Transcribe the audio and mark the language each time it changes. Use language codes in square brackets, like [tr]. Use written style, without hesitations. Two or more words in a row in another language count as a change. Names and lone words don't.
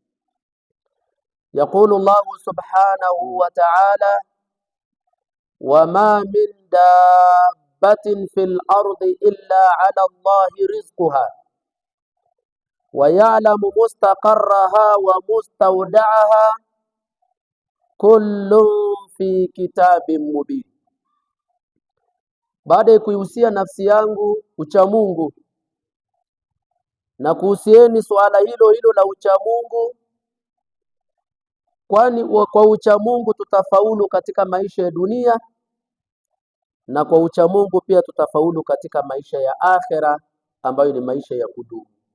[ar] يقول الله سبحانه وتعالى: وما من دابة في الأرض إلا على الله رزقها ويعلم مستقرها ومستودعها كل في كتاب مبين. [sw] Baada ya kuihusia nafsi yangu uchamungu na kuhusieni suala hilo hilo la uchamungu, kwani kwa uchamungu tutafaulu katika maisha ya dunia na kwa uchamungu pia tutafaulu katika maisha ya akhera ambayo ni maisha ya kudumu.